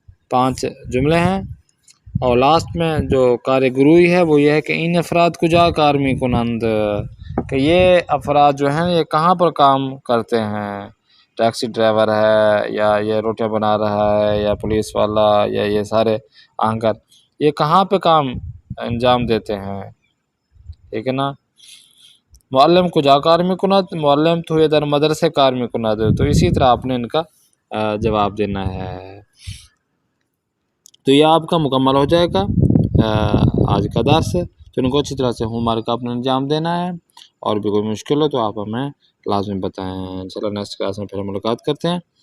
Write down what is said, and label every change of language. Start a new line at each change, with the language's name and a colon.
Urdu: 5 جملے ہیں اور لاسٹ میں جو کارگروئی ہے وہ یہ ہے کہ
Persian: ان افراد کجا کار میکنند،
Urdu: کہ یہ افراد جو ہیں یہ کہاں پر کام کرتے ہیں. ٹیکسی ڈرائیور ہے یا یہ روٹیاں بنا رہا ہے یا پولیس والا یا یہ سارے آنکر، یہ کہاں پہ کام انجام دیتے ہیں، ٹھیک ہے نا.
Persian: معلم کجا کار میکند، معلم تو در مدرسے کار میکند.
Urdu: تو اسی طرح آپ نے ان کا جواب دینا ہے. تو یہ آپ کا مکمل ہو جائے گا آج کا درس. تو ان کو اچھی طرح سے ہوم ورک آپ نے انجام دینا ہے، اور بھی کوئی مشکل ہو تو آپ ہمیں لازمی بتائیں. چلو نیکسٹ کلاس میں پھر ملاقات کرتے ہیں.